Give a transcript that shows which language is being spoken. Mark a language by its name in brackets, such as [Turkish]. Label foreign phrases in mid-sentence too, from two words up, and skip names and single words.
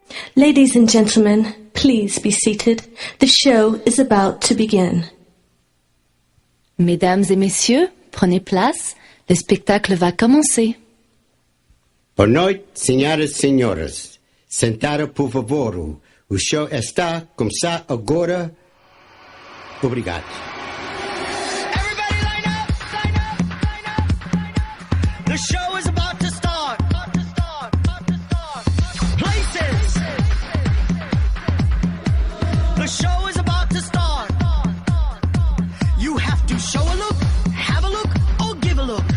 [English] Ladies and gentlemen, please be seated. The show is about to begin. [French] Mesdames et messieurs, prenez place. Le spectacle va commencer. [Portuguese] Boa noite, senhoras e senhores. Sentada por favor. O show está começar agora. Obrigado. [English] Everybody line up, line up, line up, line up. The show is about to start. Places. The show is about to start. You have to show a look, have a look, or give a look.